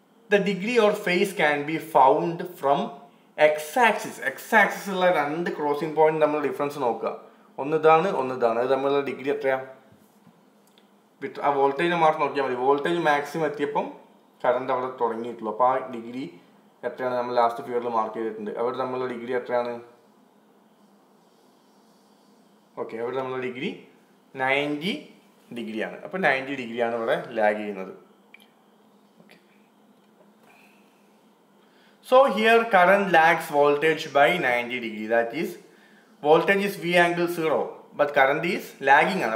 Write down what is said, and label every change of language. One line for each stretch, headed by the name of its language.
English: The degree or phase can be found from x axis.
Malayalam: X axis ഉള്ള 2 crossing point നമ്മൾ difference നോക്കുക. ഒന്നിതാണ്. അത് തമ്മിലുള്ള ഡിഗ്രി എത്രയാ? ആ വോൾട്ടേജിനെ മാത്രം നോക്കിയാൽ മതി. വോൾട്ടേജ് മാക്സിമം എത്തിയപ്പം കറണ്ട് അവിടെ തുടങ്ങിയിട്ടുള്ളൂ. അപ്പോൾ ആ ഡിഗ്രി എത്രയാണ്? നമ്മൾ ലാസ്റ്റ് ഫിഗറിൽ മാർക്ക് ചെയ്തിട്ടുണ്ട്. അവിടെ തമ്മിലുള്ള ഡിഗ്രി എത്രയാണ്? ഓക്കെ, അവിടെ തമ്മിലുള്ള ഡിഗ്രി 90 ഡിഗ്രിയാണ്. അപ്പോൾ 90 ഡിഗ്രിയാണ് ഇവിടെ ലാഗ് ചെയ്യുന്നത്.
English: So here current lags voltage by 90 degree. That is, voltage is V angle 0, but current is lagging ആണ്.